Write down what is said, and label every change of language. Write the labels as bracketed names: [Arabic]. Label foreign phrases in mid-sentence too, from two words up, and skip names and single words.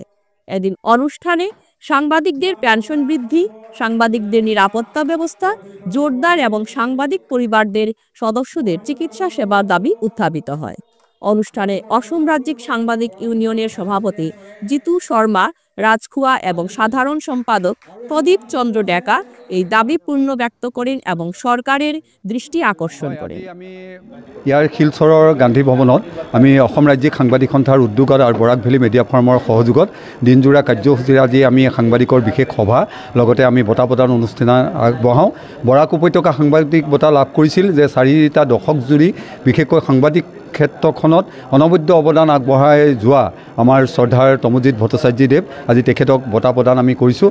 [Bangla] এদিন অনুষ্ঠানে সাংবাদিকদের পেনশন বৃদ্ধি, সাংবাদিকদের নিরাপত্তা ব্যবস্থা জোরদার এবং সাংবাদিক পরিবারদের সদস্যদের চিকিৎসা সেবার দাবি উত্থাপিত হয়। অনুষ্ঠানে অসম রাজ্যিক সাংবাদিক ইউনিয়নের সভাপতি জিতু শর্মা রাজখুয়া এবং সাধারণ সম্পাদক প্রদীপ চন্দ্র ডেকা এই দাবি পূর্ণ ব্যক্ত করেন এবং সরকারের দৃষ্টি আকর্ষণ করেন। [Assamese] ইয়াৰ শিলচৰৰ গান্ধী ভৱনত আমি অসম ৰাজ্যিক সাংবাদিক সন্থাৰ উদ্যোগত আৰু বৰাক ভেলী মিডিয়া ফৰ্মৰ সহযোগত দিনজোৰা কাৰ্যসূচীৰে আজি আমি সাংবাদিকৰ বিশেষ সভা লগতে আমি বঁটা প্ৰদান অনুষ্ঠান আগবঢ়াওঁ। বৰাক উপত্যকা সাংবাদিক বঁটা লাভ কৰিছিল যে 4টা দশক জুৰি বিশেষকৈ সাংবাদিক ক্ষেত্ৰখনত অনবদ্য অৱদান আগবঢ়াই যোৱা আমাৰ শ্ৰদ্ধাৰ তমজিৎ ভট্টাচাৰ্যদেৱ আজি তেখেতক বঁটা প্ৰদান আমি কৰিছোঁ।